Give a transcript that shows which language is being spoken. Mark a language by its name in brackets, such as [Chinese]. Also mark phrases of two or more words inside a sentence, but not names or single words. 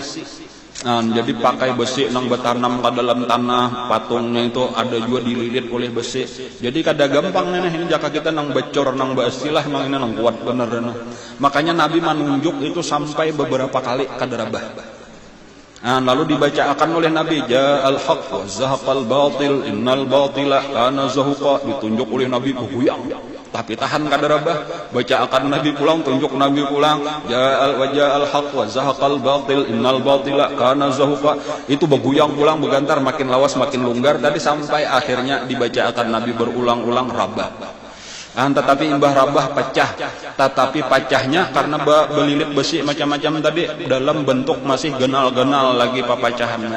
[Banjar] Jadi pakai besi nang bertanam ke dalam tanah, patungnya itu ada juga dililit oleh besi. Jadi kada gampang ini jika kita nang becor nang basilah nang ini nang kuat bener. Makanya Nabi menunjuk itu sampai beberapa kali kadarabah. Lalu dibacakan oleh Nabi [Arabic] جاء الحق وزهق الباطل إن الباطل كان زهوقا, [Banjar] ditunjuk oleh Nabi buyang tapi tahan kadarabah. Bacakan Nabi pulang, tunjuk Nabi pulang [Arabic] جاء الحق وزهق الباطل إن الباطل كان زهوقا, [Banjar] itu beguyang pulang begantar makin lawas makin longgar tadi sampai akhirnya dibacakan Nabi berulang-ulang rabah. Tetapi imbah rabah pecah, tetapi pecahnya karena belilit besi macam-macam tadi dalam bentuk masih genal-genal lagi pepecahannya.